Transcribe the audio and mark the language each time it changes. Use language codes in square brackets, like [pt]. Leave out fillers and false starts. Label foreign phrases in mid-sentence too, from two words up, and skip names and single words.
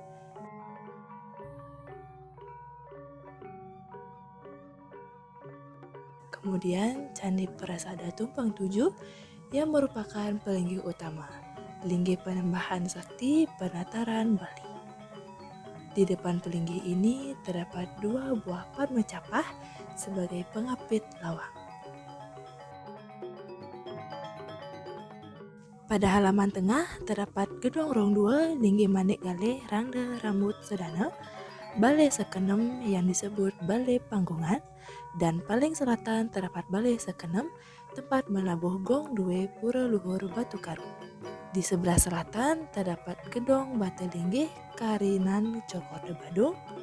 [id] Kemudian Candi Prasada Tumpang 7 yang merupakan pelinggih utama, Linggih Penyembahan Sakti Penataran Bali. Di depan pelinggih ini terdapat dua buah Padma Capah sebagai pengapit lawang. Pada halaman tengah terdapat gedung rong dua linggi manik gale rangda rambut sedana, balai sekenem yang disebut balai panggungan, dan paling selatan terdapat balai sekenem tempat menabuh gong due pura luhur Batu Karu. Di sebelah selatan terdapat gedung Batu Linggih Karinan Cokorde Badung.